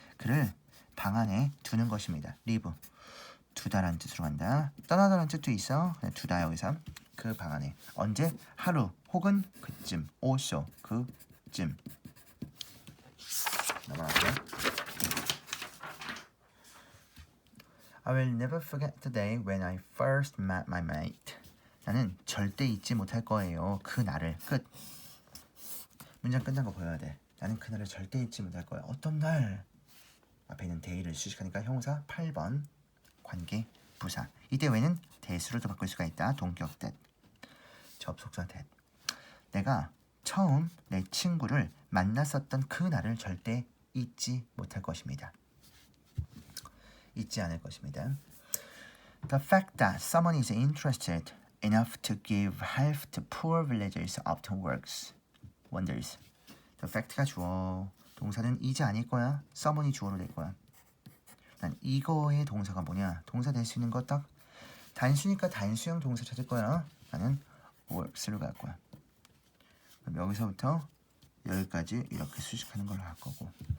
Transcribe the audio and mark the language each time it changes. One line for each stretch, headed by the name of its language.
Korean: 그를 방 안에 두는 것입니다. leave 두다라는 뜻으로 간다. 떠나다라는 뜻도 있어. 그냥 두다 여기서 그 방 안에 언제? 하루 혹은 그쯤 also 그쯤 넘어갈게요.
English: I will never forget the day when I first met my mate.
Korean: 나는 절대 잊지 못할 거예요. 그 날을. 끝. 문장 끝난 거 보여야 돼. 나는 그날을 절대 잊지 못할 거야. 어떤 날? 앞에 있는 day를 수식하니까 형용사 8번 관계 부사. 이때 왜는 대수로도 바꿀 수가 있다. 동격 that. 접속사 that. 내가 처음 내 친구를 만났었던 그 날을 절대 잊지 못할 것입니다. 잊지 않을 것입니다.
English: The fact that someone is interested enough to give help to poor villagers often works wonders.
Korean: The fact가 주어, 동사는 이제 아닐 거야. someone이 주어로 될 거야. 난 이거의 동사가 뭐냐? 동사 될 수 있는 거 딱 단수니까 단수형 동사 찾을 거야. 나는 works로 갈 거야. 그럼 여기서부터 여기까지 이렇게 수식하는 걸로 할 거고.